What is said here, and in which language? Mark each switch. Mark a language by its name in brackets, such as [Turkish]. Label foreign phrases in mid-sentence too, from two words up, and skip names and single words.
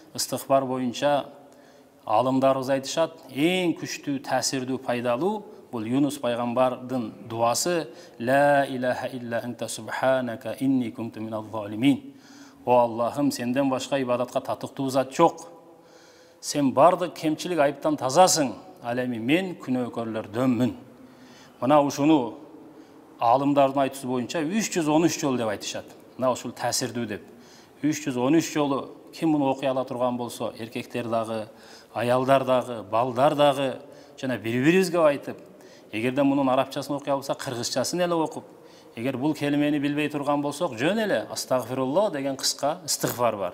[Kyrgyz] Истигфар боюнча алымдарыбыз айтышат, эң күчтүү, таасирдүү, пайдалуу бул Юнус пайгамбардын дуасы [Arabic] لا إله إلا أنت سبحانك إني كنت من الظالمين. [Kyrgyz] О Аллахым, сенден башка ибадатка татыктуу зат жок. Сен бардык кемчилик айыптан тазасың, ал эми мен күнөөкөрлөрдөнмүн. Мына ушуну алымдардын айтуусу боюнча 313 жолу деп айтышат. Мына ушул таасирдүү деп. 313 жолу ким муну окуй ала турган болсо, эркектер дагы, аялдар дагы, балдар дагы жана бири-бирибизге айтып, эгерде мунун арабчасын окуй албаса, кыргызчасын эле окуп, эгер бул келимени билбей турган болсок, жөн эле астагфируллах деген кыска истигфар бар.